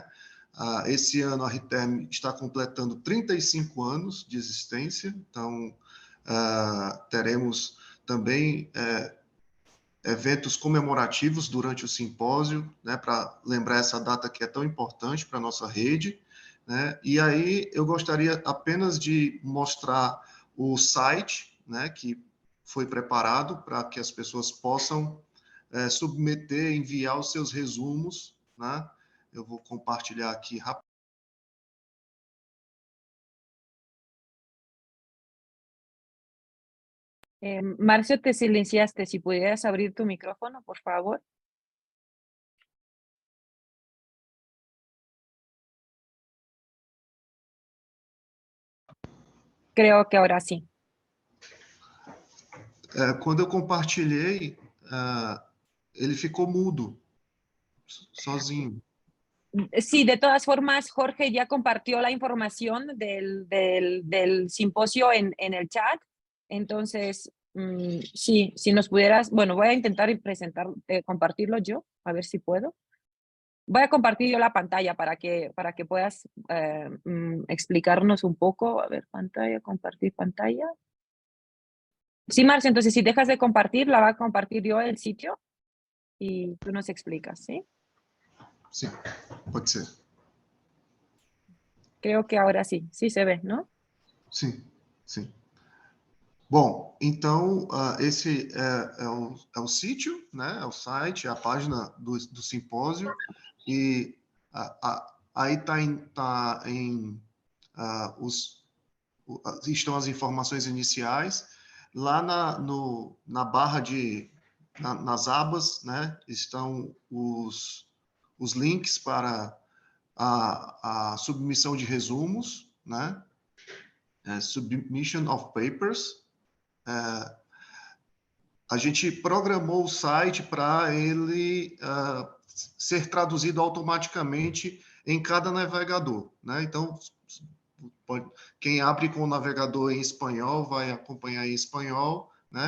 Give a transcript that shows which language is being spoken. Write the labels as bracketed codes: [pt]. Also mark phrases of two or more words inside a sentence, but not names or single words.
[pt] Esse ano a RITERM está completando 35 anos de existência, então teremos também eventos comemorativos durante o simpósio, né, para lembrar essa data que é tão importante para a nossa rede, né? E aí eu gostaria apenas de mostrar o site, né, que foi preparado para que as pessoas possam submeter, enviar os seus resumos, né? Eu vou compartilhar aqui rapidinho. [es] Marcio, te silenciaste. Si pudieras abrir tu micrófono, por favor. Creo que ahora sí. [pt] Quando eu compartilhei, ele ficou mudo, sozinho. [es] Sí, de todas formas, Jorge ya compartió la información del simposio en el chat. Entonces, sí, si nos pudieras, bueno, voy a intentar compartirlo yo, a ver si puedo. Voy a compartir yo la pantalla para que puedas explicarnos un poco. A ver, pantalla, compartir pantalla. Sí, Marcio, entonces si dejas de compartir, la va a compartir yo el sitio y tú nos explicas, ¿sí? [pt] Sim, pode ser. [es] Creo que ahora sí se ve, ¿no? [pt] Sim, sim. Bom, então, esse é o sítio, né? É o site, é a página do simpósio, e aí estão as informações iniciais. Lá na barra nas abas, né? Estão os links para a submissão de resumos, né? [en] Submission of Papers. [pt] A gente programou o site para ele ser traduzido automaticamente em cada navegador, né? Então, quem abre com o navegador em espanhol vai acompanhar em espanhol, né?